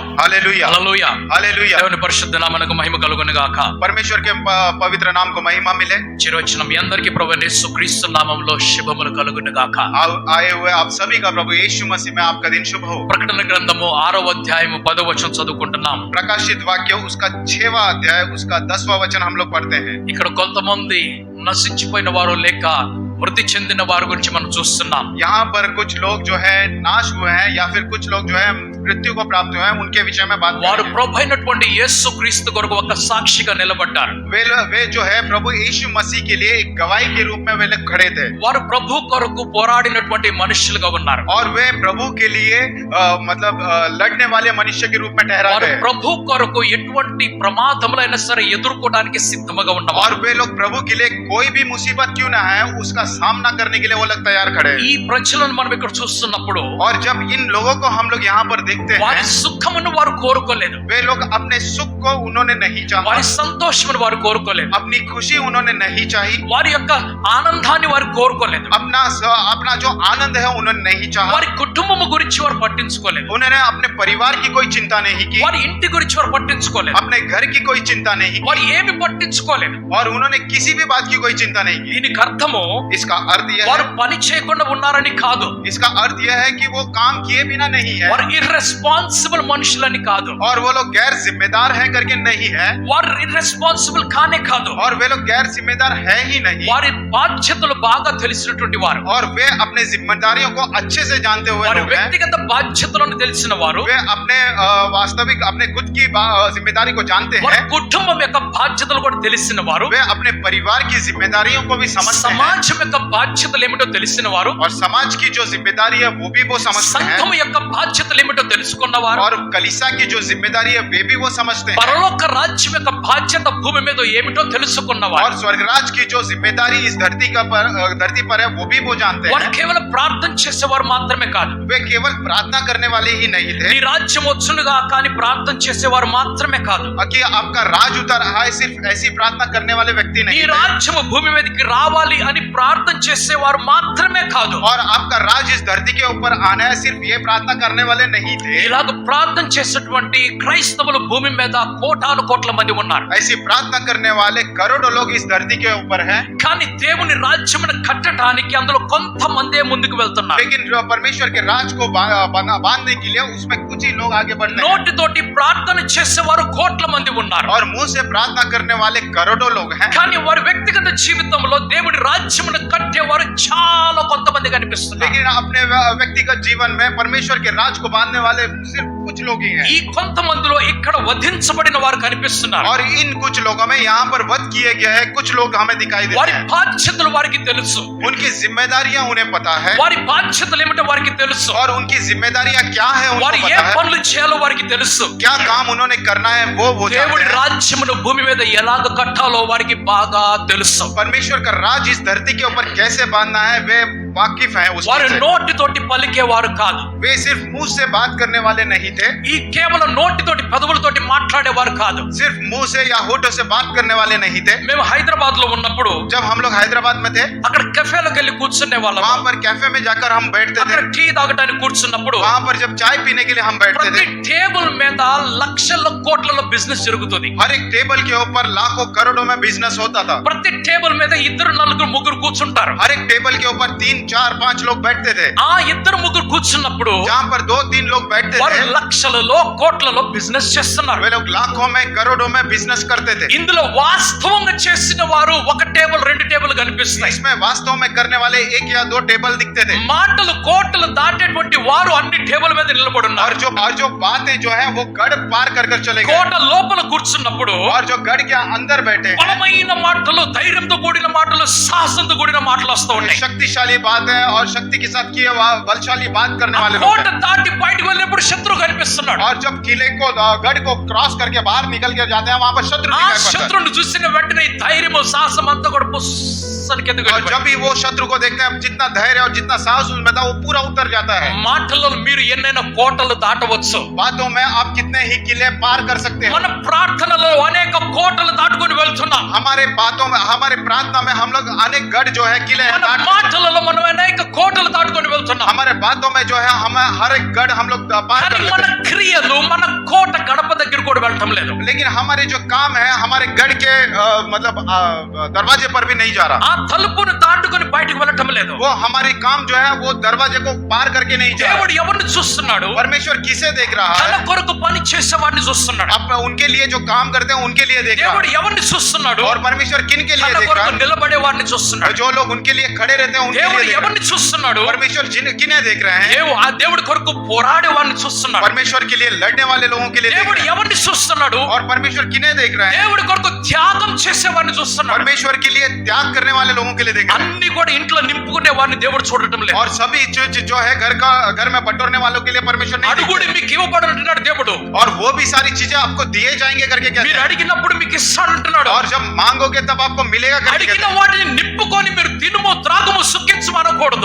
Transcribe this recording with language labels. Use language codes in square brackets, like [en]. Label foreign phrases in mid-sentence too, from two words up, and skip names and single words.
[hi] हालेलुया [te] హల్లెలూయా. [hi] हालेलुया। [te] దేవుని పరిశుద్ధ నామమునకు మహిమ కలుగును గాక. [hi] परमेश्वर के पवित्र नाम को महिमा मिले। [te] చిరొచ్చిన మీ అందరికీ ప్రభువైన యేసుక్రీస్తు నామములో శుభములు కలుగును గాక. [hi] आए हुए आप सभी का प्रभु यीशु मसीह में आपका दिन शुभ हो। [te] ప్రకటన గ్రంథము 6వ అధ్యాయము 10వ వచనం చదువుకుంటున్నాం. [hi] प्रकाशित वाक्य उसका 6वां अध्याय उसका 10वां वचन हम लोग पढ़ते हैं। [te] ఇక్కడ కొంతమంది నశించిపోయిన వారు లేక మృతి చెందిన వారి గురించి మనం చూస్తున్నాం. [hi] यहाँ पर कुछ लोग जो है नाश हुए हैं या फिर कुछ लोग जो है मृत्यु को प्राप्त हुए हैं, उनके विषय में बात [te] వారు [hi] करें। [te] ప్రభువైనటువంటి యేసుక్రీస్తు కొరకు ఒక సాక్షిగా నిలబడ్డారు. [hi] वे जो है प्रभु यीशु मसीह के लिए एक गवाही के रूप में वे लोग खड़े थे [te] వారు ప్రభు కొరకు పోరాడినటువంటి మనుషులుగా ఉన్నారు. [hi] और वे प्रभु के लिए मतलब लड़ने वाले मनुष्य के रूप में ठहरा [te] వారు [hi] गए [te] ప్రభు కొరకు ఎటువంటి ప్రమాదములైనా సరే ఎదుర్కోవడానికి సిద్ధముగా ఉన్నవారు. [hi] और वे लोग प्रभु के लिए कोई भी मुसीबत क्यों ना है उसका सामना करने के लिए वो लोग तैयार खड़े हैं। [te] ఈ ప్రజలను మనం ఇక్కడ చూస్తున్నప్పుడు [hi] और जब इन लोगों को हम लोग यहाँ पर देखते [te] వారి [hi] हैं, [te] సుఖమును వారు కోరుకోలేదు, [hi] वे लोग अपने सुख को उन्होंने नहीं चाहा, [te] వారి సంతోషమును వారు కోరుకోలేదు, [hi] अपनी खुशी उन्होंने नहीं चाही, [te] వారి యొక్క ఆనందాన్ని వారు కోరుకోలేదు, [hi] अपना जो आनंद है उन्होंने नहीं चाहा, [te] వారి కుటుంబము గురించి వారు పట్టించుకోలేదు, [hi] उन्होंने अपने परिवार की कोई चिंता नहीं की, [te] వారి ఇంటి గురించి వారు పట్టించుకోలేదు, [hi] अपने घर की कोई चिंता नहीं की, [te] వారు ఏమి పట్టించుకోలేదు. [hi] और उन्होंने किसी भी बात की कोई चिंता नहीं की। [te] దీనికి అర్థము [hi] इसका अर्थ यह [te] వారు [hi] है, [te] పని చేయకుండా ఉన్నారని కాదు, [hi] इसका अर्थ यह है कि वो काम किए बिना नहीं है [te] వారు ఇర్రెస్పాన్సిబుల్ మనుషులని కాదు, [hi] और वो लोग गैर जिम्मेदार है करके नहीं है, [te] వారు ఇర్రెస్పాన్సిబుల్ కానే కాదు, [hi] और वे लोग गैर जिम्मेदार है ही नहीं, [te] వారి బాధ్యతలు బాగా తెలిసినటువంటి వారు, [hi] और वे अपने जिम्मेदारियों को अच्छे से जानते हुए [te] వారి [hi] लोग हैं। [te] వ్యక్తిగత బాధ్యతలను తెలిసిన వారు, [hi] वे अपने वास्तविक अपने खुद की जिम्मेदारी को जानते [te] వారి [hi] हैं, [te] కుటుంబం యొక్క బాధ్యతలు కూడా తెలిసిన వారు, [hi] वे अपने परिवार की जिम्मेदारियों को भी समझते हैं, [te] సమాజం యొక్క బాధ్యతలు ఏమిటో తెలిసిన వారు, [hi] और समाज की जो जिम्मेदारी है वो भी वो समझते [te] సంఘం [hi] हैं, [te] యొక్క బాధ్యతలు ఏమిటో తెలుసుకున్నవారు, [hi] और कलीसिया की जो जिम्मेदारी है वे भी वो समझते हैं, [te] పరలోక రాజ్యం యొక్క బాధ్యత భూమి మీద ఏమిటో తెలుసుకున్నవారు. [hi] और स्वर्गराज की जो जिम्मेदारी इस धरती पर है वो भी वो जानते [te] వారు [hi] हैं। [te] కేవలం ప్రార్థన చేసేవారు మాత్రమే కాదు, [hi] वे केवल प्रार्थना करने वाले ही नहीं थे [te] నీ రాజ్యం వచ్చునుగా కానీ ప్రార్థన చేసేవారు మాత్రమే కాదు, [hi] कि आपका राज उतर आए, सिर्फ ऐसी प्रार्थना करने वाले व्यक्ति [te] నీ [hi] नहीं थे, [te] రాజ్యము భూమి మీదకి రావాలి అని ప్రార్థన చేసేవారు మాత్రమే కాదు, [hi] और आपका राज इस धरती के ऊपर आना है, सिर्फ ये प्रार्थना करने वाले नहीं थे। [te] ఇలాగ ప్రార్థన చేసేటువంటి క్రైస్తవులు భూమి మీద కోటాను కోట్ల మంది ఉన్నారు. [hi] ऐसी प्रार्थना करने वाले करोड़ों लोग इस धरती के ऊपर हैं, [te] కానీ దేవుని రాజ్యమును కట్టడానికి అందులో కొంతమందే ముందుకు వెళ్తున్నారు. [hi] लेकिन जो परमेश्वर के राज को बांधने के लिए उसमें कुछ ही लोग आगे बढ़ते हैं, [te] నోటితోటి ప్రార్థన చేసేవారు కోట్ల మంది ఉన్నారు, [hi] और मुंह से प्रार्थना करने वाले करोड़ों लोग हैं, [te] కానీ వారి వ్యక్తిగత జీవితంలో దేవుని రాజ్యమును కట్టేవారు చాలా కొంతమంది కనిపిస్తున్నారు. [hi] लेकिन अपने व्यक्तिगत जीवन में परमेश्वर के राज को बांधने वाले सिर्फ कुछ लोग ही हैं, [te] ఈ కొంతమందిలో ఇక్కడ వధించబడిన వారు కనిపిస్తున్నారు. [hi] और इन कुछ लोगों में यहाँ पर वध किए गए हैं कुछ लोग हमें दिखाई देते [te] వారి [hi] हैं, [te] బాధ్యతలు వారికి తెలుసు, [hi] उनकी जिम्मेदारियां उन्हें पता है, [te] వారి బాధ్యతలు ఏమిటో వారికి తెలుసు, [hi] और उनकी जिम्मेदारियां क्या है [te] వారు [hi] उनको [te] ఏ [hi] पता है, [te] పనులు చేయాలో వారికి తెలుసు. [hi] क्या काम उन्होंने करना है वो जानते [te] దేవుడి [hi] हैं। [te] రాజ్యమును భూమి మీద ఎలాగ కట్టాలో వారికి బాగా తెలుసు. [hi] परमेश्वर का राज इस धरती के ऊपर कैसे बांधना है वे वाकिफ हैं [te] వారు [hi] उससे। [te] నోటితోటి పలికేవారు కాదు, [hi] वे सिर्फ मुंह से बात करने वाले नहीं थे, [te] ఈ కేవలం నోటితోటి పెదవులతోటి మాట్లాడేవారు కాదు. [hi] सिर्फ मुंह से या होठों से बात करने वाले नहीं थे। [te] మేము హైదరాబాద్ లో ఉన్నప్పుడు [hi] जब हम लोग हैदराबाद में थे, [te] అక్కడ కెఫేలకు వెళ్ళి కూర్చునే వాళ్ళం. [hi] वहां पर कैफे में जाकर हम बैठते थे, [te] అక్కడ టీ తాగడానికి కూర్చున్నప్పుడు [hi] वहां पर जब चाय पीने के लिए हम बैठते [te] ప్రతి [hi] थे, [te] టేబుల్ మీద లక్షల కోట్లలో బిజినెస్ జరుగుతుంది. [hi] हर एक टेबल के ऊपर लाखों करोड़ों में बिजनेस होता था, [te] ప్రతి టేబుల్ మీద ఇద్దరు నలుగురు ముగ్గురు కూర్చుంటారు. [hi] हर एक टेबल के ऊपर 3 4 5 लोग बैठते थे, [te] ఆ ఇద్దరు ముగ్గురు కూర్చున్నప్పుడు [hi] जहां पर 2 3 लोग बैठते [te] వారు [hi] थे, [te] లక్షలలో కోట్లలో బిజినెస్ చేస్తున్నారు. [hi] वे लोग लाखों में करोड़ों में बिजनेस करते थे। [te] ఇందులో వాస్తవంగా చేసిన వారు ఒక టేబుల్ రెండు టేబుల్ కనిపిస్తాయి. [hi] इसमें वास्तव में करने वाले 1 या 2 टेबल दिखते थे, [te] మాటలు కోటలు దాటేటువంటి వారు అన్ని టేబుల్ మీద నిలబడి [hi] और [te] ఉన్నారు. [hi] जो बातें जो है वो गढ़ पार कर चले गए, [te] కోట లోపల కూర్చున్నప్పుడు [hi] और जो गढ़ के अंदर बैठे हैं, [te] బలమైన మాటలు, ధైర్యంతో కూడిన మాటలు, సాహసంతో కూడిన మాటలు వస్తూ ఉన్నాయి. [hi] शक्तिशाली बात है और शक्ति के साथ किए बलशाली बात करने [te] ఆ [hi] वाले लोग [te] కోట [hi] हैं। [te] దాటి బయటకు వెళ్ళినప్పుడు శత్రువు కనిపిస్తున్నాడు. [hi] और जब किले को गढ़ को क्रॉस करके बाहर निकल के जाते हैं वहां पर शत्रु [te] ఆ [hi] दिखाई पड़ता है, [te] శత్రువుని చూసిన వెంటనే ఈ ధైర్యము సాహసం అంతా కూడా పుస్సని కిందకి [hi] और [te] వెళ్ళిపోయింది. [hi] जब भी वो शत्रु को देखते हैं जितना धैर्य और जितना साहस उसमें था वो पूरा उतर जाता है। [te] మాటల్లో మీరు ఎన్నైనా కోటలు దాటవచ్చు, [hi] बातों में आप कितने ही किले पार कर सकते हैं। [te] మన ప్రార్థనలో అనేక కోటలు దాటుకొని వెళ్తున్నాం. [hi] हमारे बातों में हमारे प्रार्थना में हम लोग अनेक गढ़ जो है किले हैं [te] మన [hi] दाट, [te] మాటలలో మనం అనేక కోటలు దాటుకొని వెళ్తున్నాం. [hi] हमारे बातों में जो है हम हर एक गढ़ हम लोग पार कर [te] కానీ [hi] लेते [te] మన [hi] हैं, [te] క్రియలు మన కోట వెళ్ళటం లేదు. [hi] लेकिन हमारे जो काम है हमारे गढ़ के मतलब दरवाजे पर भी नहीं जा रहा. [te] ఆ తలుపును దాటుకొని బయటికి వెళ్ళటం లేదు. [hi] वो हमारी काम जो है वो दरवाजे को पार करके नहीं जा रहा. [te] దేవుడు ఎవరిని చూస్తున్నాడు? [hi] परमेश्वर किसे देख रहा [te] తన [hi] है? [te] కొరకు పని చేసేవాడిని చూస్తున్నాడు. [hi] आप उनके लिए जो काम करते हैं उनके लिए देख रहा [te] దేవుడు [hi] है. [te] ఎవరిని చూస్తున్నాడు? [hi] और परमेश्वर किन के लिए [te] తన [hi] देख [te] కొరకు [hi] रहा है? [te] నిలబడే వాడిని [hi] और [te] చూస్తున్నాడు. [hi] जो लोग उनके लिए खड़े रहते हैं उनके [te] దేవుడు [hi] लिए देख रहा [te] ఎవరిని చూస్తున్నాడు? [hi] है. परमेश्वर किन्हें देख रहे हैं? [te] ఆ దేవుడి కొరకు పోరాడే వాడిని చూస్తున్నాడు. [hi] परमेश्वर के लिए लड़ने वाले लोगों के लिए देख [te] దేవుడు [hi] रहे हैं. [te] ఎవరిని చూస్తున్నాడు? [hi] और परमेश्वर किन्हें देख रहे हैं? [te] దేవుడి కొరకు త్యాగం చేసేవాడిని చూస్తున్నాడు. [hi] परमेश्वर के लिए त्याग करने वाले लोगों के लिए देख रहे हैं. [te] అన్ని కూడా ఇంట్లో నింపుకునే వాడిని దేవుడు చూడటం లేదు. [hi] और सभी जो है घर में बटोरने वालों के लिए परमेश्वर नहीं देख [te] అడుగుడి [hi] रहे. [te] మీకు ఇవ్వబడునంటున్నాడు దేవుడు. [hi] और वो भी सारी चीजें आपको दिए जाएंगे करके कहते [te] మీరు [hi] हैं. [te] అడిగినప్పుడు మీకు ఇస్తానంటున్నాడు. [hi] और जब मांगोगे तब आपको मिलेगा करके [te] అడిగిన [hi] कहते हैं. [te] వాటిని నింపుకొని మీరు తినుము త్రాగుము సుఖించు అనకూడదు.